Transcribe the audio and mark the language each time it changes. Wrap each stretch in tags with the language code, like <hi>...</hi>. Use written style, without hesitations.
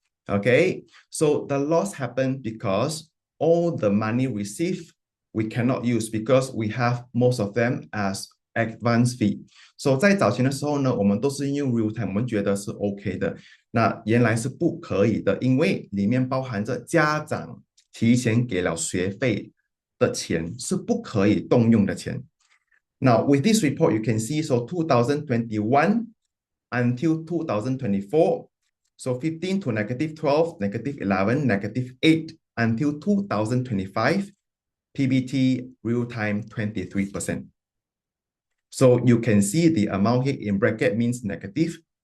<en>Okay, so the loss happened because all the money received we cannot use because we have most of them as advance fee.</en> <zh>So 在早前的时候呢，我们都是用 real time， 我们觉得是 OK 的。那原来是不可以的，因为里面包含着家长提前给了学费的钱，是不可以动用的钱。</zh> <en>Now with this report, you can see so 2021 until 2024, so 15 to -12, -11, -8 until 2025. PBT real time 23%. So you can see the amount here in bracket means negative.</en>